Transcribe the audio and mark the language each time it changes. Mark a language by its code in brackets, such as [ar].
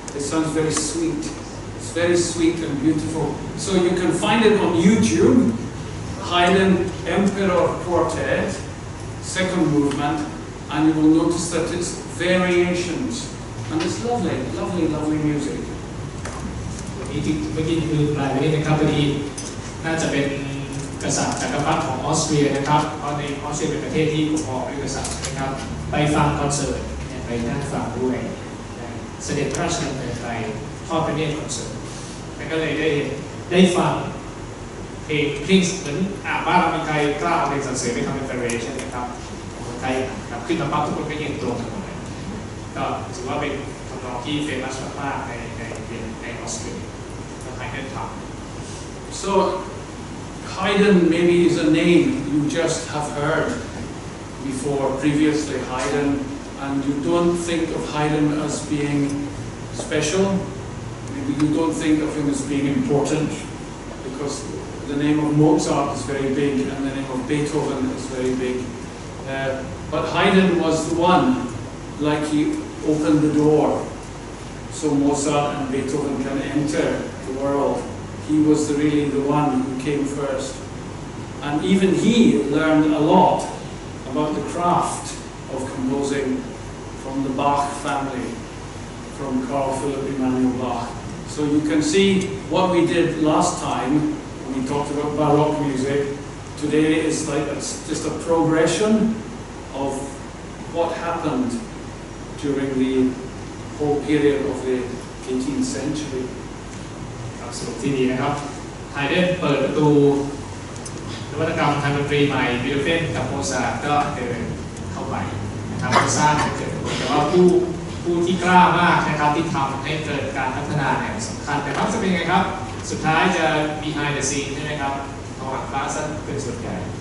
[en] It sounds very sweet. It's very sweet and beautiful. So you can find it on YouTube, Haydn Emperor Quartet, second movement, and you will notice that it's variations. And it's lovely, lovely, lovely music. [th] เมื่อกี้คือปลายนี้นะครับพอดีน่าจะเป็นกษัตริย์จักรพรรดิของออสเตรียนะครับเพราะในออสเตรียเป็นประเทศที่ปกครองด้วยกษัตริย์นะครับไปฟังคอนเสิร์ตไปนั่งฟังด้วยเสด็จพระราชดำเนินไปทอดพระเนตรคอนเสิร์ตแล้วก็เลยได้ฟัง เพลงเหมือนบ้านเรามีใครกล้าเอาเพลงสรรเสริญไปทำเป็น variation นะครับคนไทยครับขึ้นมาปั๊บทุกคนก็ยืนตรงกันหมดเลยก็ถือว่าเป็นทำนองที่เฟมัสมากๆในออสเตรียก็ไฮเดนทำ [en] So Haydn maybe is a name you just have heard before previously, Haydn, and you don't think of Haydn as being special. Maybe you don't think of him as being important because the name of Mozart is very big and the name of Beethoven is very big. But Haydn was the one, like he opened the door so Mozart and Beethoven can enter the world. He was really the one who came first. And even he learned a lot about the craft of composing from the Bach family, from Carl Philipp Emanuel Bach. So you can see what we did last time when we talked about Baroque music. Today is like just a progression of what happened during the whole period of the 18th century. [th] สรุปที่ดีนะครับไฮเดนเปิดประตูนวัตกรรมทางดนตรีใหม่บีโธเฟนกับโมซาร์ทก็เดินเข้าไปนะครับสร้างให้เกิดแต่ว่าผู้ที่กล้ามากนะครับที่ทำให้เกิดการพัฒนาเนี่ยสำคัญแต่ครับจะเป็นไงครับสุดท้ายจะ behind the scene ใช่ไหมครับเอาหลังฟ้าซะเป็นส่วนใหญ่